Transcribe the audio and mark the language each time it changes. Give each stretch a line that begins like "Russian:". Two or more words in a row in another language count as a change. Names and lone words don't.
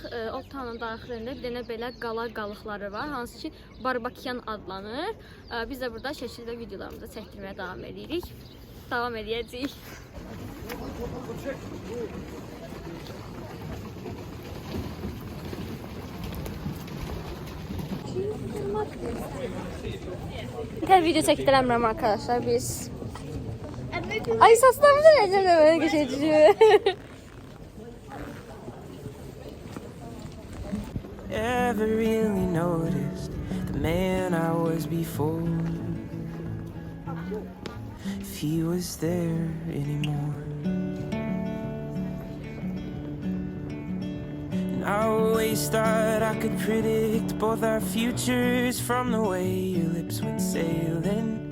Azerbaijani: Old Town-un daxilində bir dənə belə qala qalıqları var, hansı ki Barbakian adlanır. Biz də burada şəkil və videolarımızı çəkdirməyə davam edirik. Davam edəcəyik. Bir tane video çəkdirəmirəm arkadaşlar biz.
Turkish: Ay saçlarımızı necə böyle geçeceğiz.
English: Ever really noticed the man I was before? If he was there anymore. And I always thought I could predict both our futures from the way your lips went sailing.